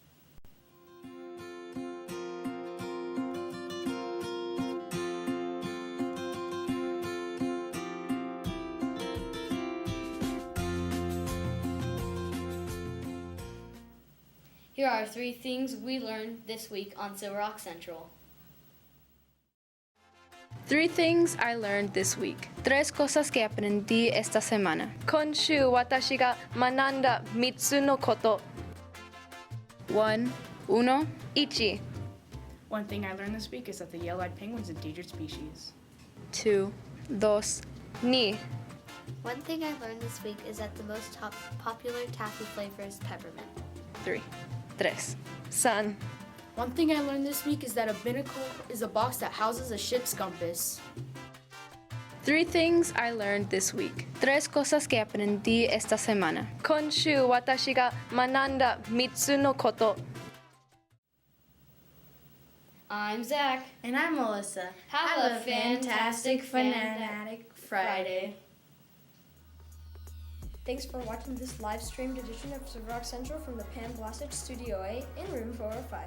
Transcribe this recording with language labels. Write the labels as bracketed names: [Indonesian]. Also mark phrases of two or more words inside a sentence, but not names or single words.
[English] Here are 3 things we learned this week on Silver Rock Central. 3 things I learned this week. [Spanish] 3 cosas que aprendí esta semana. [Japanese] 今週私が学んだ3つのこと。 [English] 1. [Spanish] Uno. [English] 1. One thing I learned this week is that the yellow-eyed penguin is an endangered species. [Spanish] 2. Dos. [English] 2. One thing I learned this week is that the most popular taffy flavor is peppermint. [Spanish] 3. Tres. [English] 3. One thing I learned this week is that a binnacle is a box that houses a ship's compass. 3 things I learned this week. [Spanish] 3 cosas que aprendí esta semana. [Japanese] 今週私が学んだ3つのこと。 [English] I'm Zach. And I'm Melissa. Have a fantastic Fanatic Friday. Thanks for watching this live-streamed edition of Silver Rock Central from the Pan Blasich Studio A in room 405.